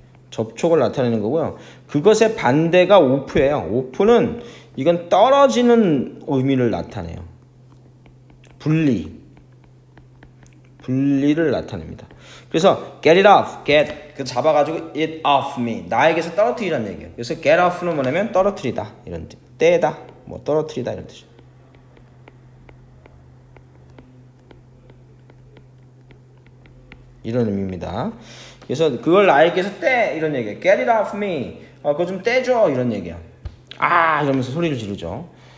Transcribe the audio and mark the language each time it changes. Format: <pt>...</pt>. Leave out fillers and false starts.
<ko>접촉을 나타내는 거고요. 그것의 반대가 off예요. off는 이건 떨어지는 의미를 나타내요. 분리를 나타냅니다. 그래서 get it off, 잡아가지고 it off me, 나에게서 떨어뜨리라는 얘기예요. 그래서 get off는 뭐냐면 떨어뜨리다 이런 뜻, 떼다, 떨어뜨리다 이런 뜻이에요. 이런 의미입니다. 그래서 그걸 나에게서 떼 이런 얘기예요.</ko> <en>get it off me,</en> <ko>그거 좀 떼줘 이런 얘기야. 이러면서 소리를 지르죠.</ko>